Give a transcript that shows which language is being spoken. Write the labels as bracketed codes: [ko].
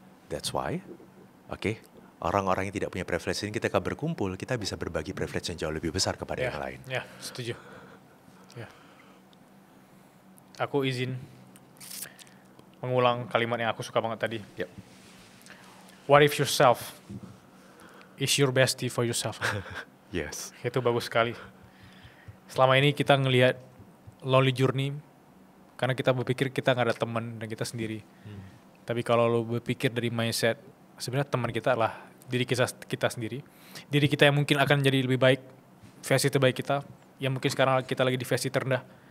[en] That's why, [id] orang-orang yang tidak punya privilege ini, kita berkumpul, kita bisa berbagi privilege yang jauh lebih besar kepada yang lain. Ya, setuju. Aku izin mengulang kalimat yang aku suka banget tadi. Yep. [en] What if yourself is your bestie for yourself? Yes. [id] Itu bagus sekali. Selama ini kita ngelihat lonely journey karena kita berpikir kita nggak ada teman dan kita sendiri. Tapi kalau lo berpikir dari mindset, sebenarnya teman kita adalah diri kita sendiri. Diri kita yang mungkin akan jadi lebih baik, versi terbaik kita, yang mungkin sekarang kita lagi di versi terendah.